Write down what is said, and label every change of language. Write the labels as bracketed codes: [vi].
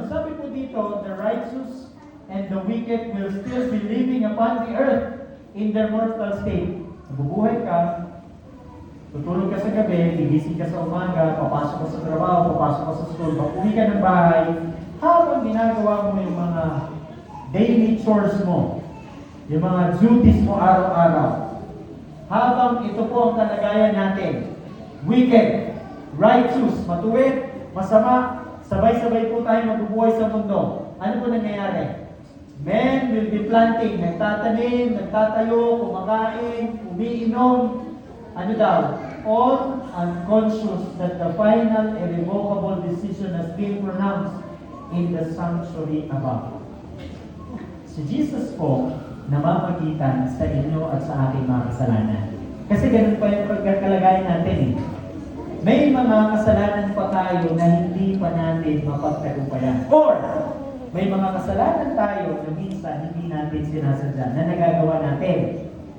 [tl] Sabi po dito, [en] the righteous and the wicked will still be living upon the earth in their mortal state. [tl] Nabubuhay ka, tutulog ka sa gabi, gigising ka sa umaga, papasok ka sa trabaho, papasok ka sa school, pag-uwi ka ng bahay, habang ginagawa mo yung mga daily chores mo, yung mga duties mo araw-araw, habang ito po ang kalagayan natin, wicked, righteous, matuwid, masama, sabay-sabay po tayo mabubuhay sa mundo. Ano po nangyayari? [en] Men will be planting, [tl] nagtatanim, nagtatayo, kumakain, umiinom. Ano daw? [en] All unconscious that the final irrevocable decision has been pronounced in the sanctuary above. [tl] Si Jesus po, namamagitan sa inyo at sa aking mga kasalanan. Kasi ganun pa yung pagkakalagayan natin eh. May mga kasalanan pa tayo na hindi pa natin mapagtagumpayan. Or, may mga kasalanan tayo na minsan hindi natin sinasadya na nagagawa natin.